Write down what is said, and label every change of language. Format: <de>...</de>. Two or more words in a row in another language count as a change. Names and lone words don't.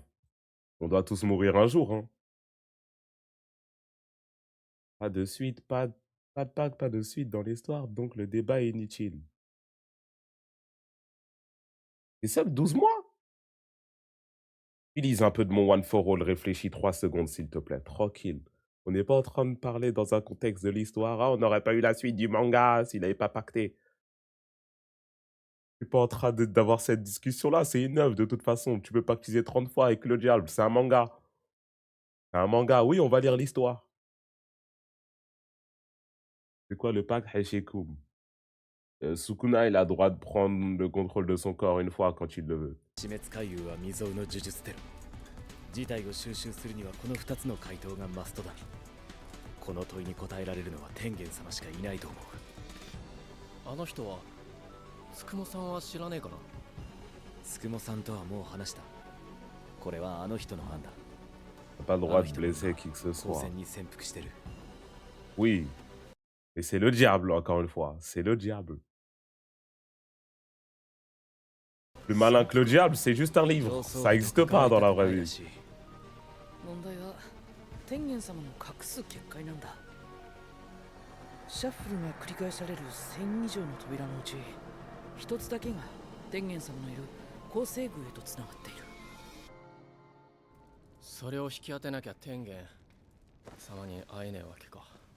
<fr>On doit tous mourir un jour, hein. Pas de suite, pas de pacte, pas de suite dans l'histoire, donc le débat est inutile. C'est seul 12 mois? Utilise un peu de mon</fr> <en>one for all,</en> <fr>réfléchis 3 secondes s'il te plaît, tranquille. On n'est pas en train de parler dans un contexte de l'histoire. Ah, on n'aurait pas eu la suite du manga s'il n'avait pas pacté. Je suis pas en train d'avoir cette discussion-là, c'est une œuvre de toute façon. Tu peux pactiser 30 fois avec le diable, c'est un manga. C'est un manga, oui, on va lire l'histoire. C'est quoi le pacte Haishikum? Sukuna, il a le droit de prendre le contrôle de son corps une fois quand il le veut.</fr> <ja>事態を収拾するにはこの2つの回答がマストだ。この問いに答えられるのは天元様しかいないと思う。あの人はつくもさんは知らねえかな。つくもさんとはもう話した。これはあの人の案だ。</ja> <fr>T'as pas le droit de blesser qui que ce soit.</fr> <ja>光線に潜伏してる。</ja> <fr>Oui. Et c'est le diable, encore une fois. C'est le diable. Plus malin que le diable, c'est juste un livre. Ça n'existe pas dans la vraie vie.</fr> <ja>問題は天元様の隠す結界なんだ。シャッフルが繰り返される1000以上の扉のうち一つだけが天元様のいる構成宮へとつながっている。それを引き当てなきゃ天元様に会えねえわけか。</ja>